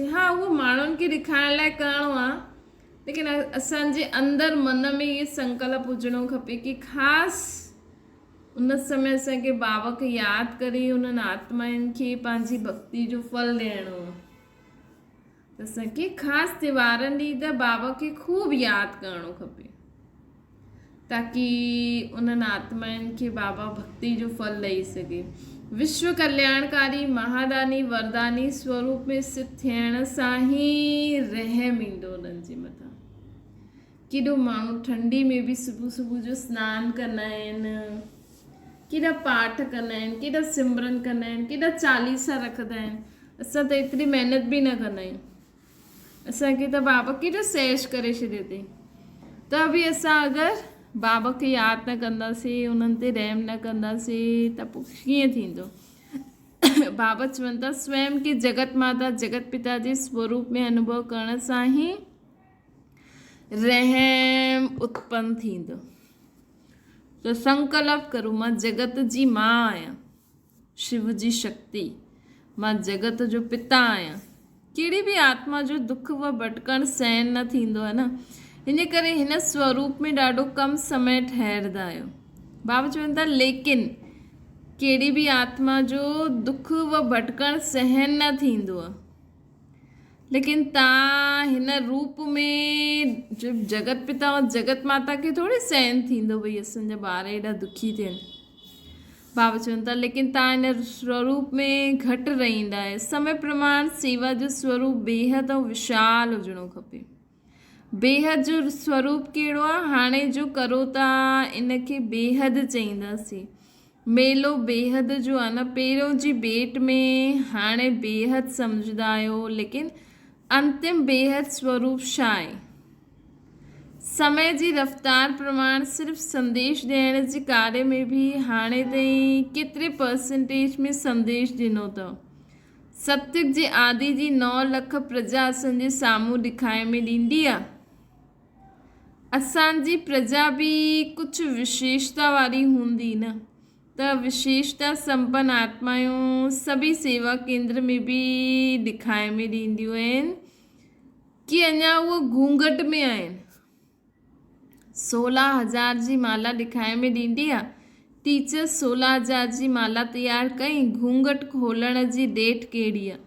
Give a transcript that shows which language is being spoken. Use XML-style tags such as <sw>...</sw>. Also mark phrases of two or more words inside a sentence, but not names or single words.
<sd>हा, उहो माण्हुनि खे ॾेखारण लाइ करिणो आहे, लेकिन असांजे अंदरि मन में इहे संकल्प हुजणो खपे कि ख़ासि उन समय असांखे बाबा खे यादि करे उन्हनि आत्माउनि खे पंहिंजी भक्ति जो फल ॾियणो आहे। त असांखे ख़ासि त्योहारनि ॾींहुं त बाबा खे खूब यादि करणो खपे, ताकी उन्हनि आत्माउनि खे बाबा भक्ति जो फल ॾेई सघे। विश्व कल्याणकारी महादानी वरदानी स्वरूप में स्थित थियण सां ई रहम ईंदो उन्हनि जे मथां। केॾो माण्हू ठंडी में बि सुबुह सुबुह जो सनानु कंदा आहिनि, केॾा पाठ कंदा आहिनि, केॾा सिमरन कंदा आहिनि, केॾा चालीसा रखंदा आहिनि। असां त एतिरी महिनत बि न कंदा आहियूं। असांखे त बाबा केॾो सहज करे छॾियो अथई। त बि असां अगरि बाबा खे यादि न कंदासीं, उन्हनि ते रहम न कंदासीं त पोइ कीअं थींदो। बाबा चवनि था स्वयं खे जगत माता जगत पिता जे स्वरूप में अनुभव करण सां ई रहम उत्पन्न थींदो। त संकल्प करो, मां जगत जी मां आहियां, शिव जी शक्ति, मां जगत जो पिता आहियां। कहिड़ी बि आत्मा जो दुख व भटकण सहन न थींदो आहे न, इन करे हिन स्वरूप में ॾाढो कम समय ठहरंदा आहियो। बाबा चवनि था लेकिन कहिड़ी बि आत्मा जो दुख व भटकण सहन न थींदो आहे, लेकिन तव्हां हिन रूप में जो जगत पिता और जगत माता खे थोड़ी सहन थींदो भई असांजा ॿार एॾा दुखी थियनि। बाबा चवनि था लेकिन तव्हां हिन स्वरूप में घटि रहंदा आहियो। समय प्रमाण सेवा जो स्वरूप बेहद ऐं विशाल हुजणो खपे। बेहद जो स्वरूप कहिड़ो आहे, हाणे जो करो था इनखे बेहद चईंदासीं। मेलो बेहद जो आहे न, पहिरियों जी भेट में हाणे बेहद सम्झंदा आहियो, लेकिन अंतिम बेहद स्वरूप छा आहे। समय जी रफ्तार प्रमाण सिर्फ़ संदेश ॾियण जे कार्य में बि हाणे ताईं केतिरे परसेंटेज में संदेश ॾिनो अथव। सत्युग जे आदि जी 9 लख प्रजा असांजे साम्हूं ॾेखारे में ॾींदी आहे। असांजी प्रजा बि कुझु विशेषता वारी हूंदी न, त विशेषता संपन्न आत्मायूं सभी सेवा केंद्र में बि ॾेखारे में ॾींदियूं आहिनि कि अञा उहो घूंघट में आहिनि। 16,000 जी माला ॾेखारे में ॾींदी आहे। टीचर 16,000 जी माला तयारु कई, घूंघट खोलण जी डेट कहिड़ी आहे।</sd>